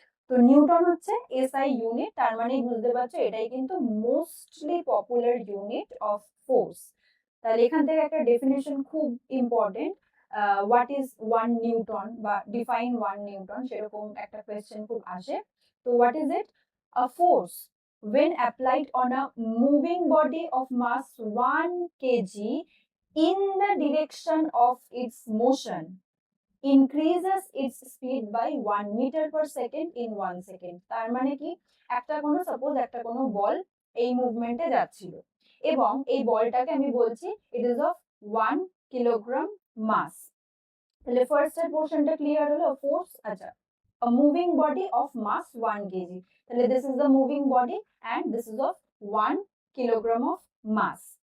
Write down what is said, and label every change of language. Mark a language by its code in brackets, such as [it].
[bn] তো নিউটন হচ্ছে SI unit, তার মানেই বুঝতে পারছো এটাই কিন্তু mostly popular unit of force. তাহলে এখান থেকে একটা ডেফিনেশন খুব important, [en] what is one newton [bn] বা ডিফাইন ওয়ান নিউটন, সেরকম একটা কোয়েশ্চেন খুব আসে। [en] তো what is it? A force when applied on a moving body of mass 1 kg in the direction of its motion increases its speed by 1 meter per second in 1 second। [bn] তার মানে কি? একটা কোনো সাপোজ একটা কোনো বল এই মুভমেন্টে যাচ্ছিল এবং এই বলটাকে আমি বলছি [en] It is of 1 kilogram mass. [bn] তাহলে ফার্স্ট এর পোর্শনটা ক্লিয়ার হলো, ফোর্স। আচ্ছা, [en] a moving body of mass 1 kg, তাহলে this is the moving body and this is of 1 kilogram of mass।